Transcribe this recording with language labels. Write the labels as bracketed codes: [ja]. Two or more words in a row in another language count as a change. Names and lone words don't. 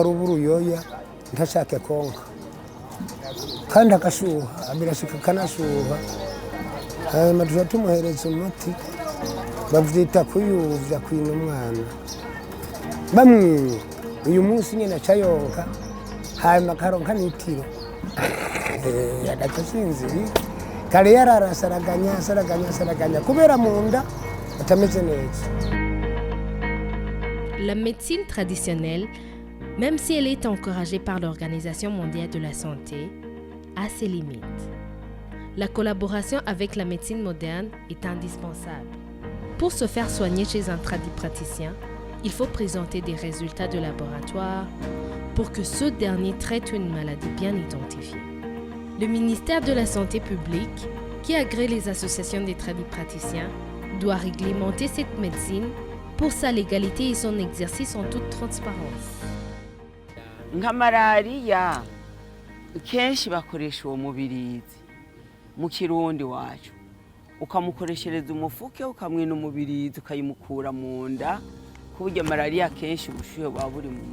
[rn] ari uburuyoya ntashake konka kandi agashuha birashika kanashuha hanyuma tuja tumuhereza umuti bavyita kuyuvya kwina umwana bamwinye uyu munsi nyene acayonka hanyuma akaronka n'itiro agaca asinziriye kare yarara saraganya kubera mu nda atameze neza. [fr] La médecine traditionnelle, même si elle est encouragée par l'Organisation mondiale de la santé, a ses limites. La collaboration avec la médecine moderne est indispensable. Pour se faire soigner chez un tradipraticien, il faut présenter des résultats de laboratoire pour que ce dernier traite une maladie bien identifiée. Le ministère de la Santé publique, qui agrée les associations des tradipraticiens, doit réglementer cette médecine pour sa légalité et son exercice en toute transparence. [rn] Nka malariya kenshi bakoresha uwo mubirizi mu kirundi wacu ukamukoreshereza umufuke ukamwina umubirizi ukayimukura mu nda kuburyo malariya kenshi ubushuhe bwa buri mu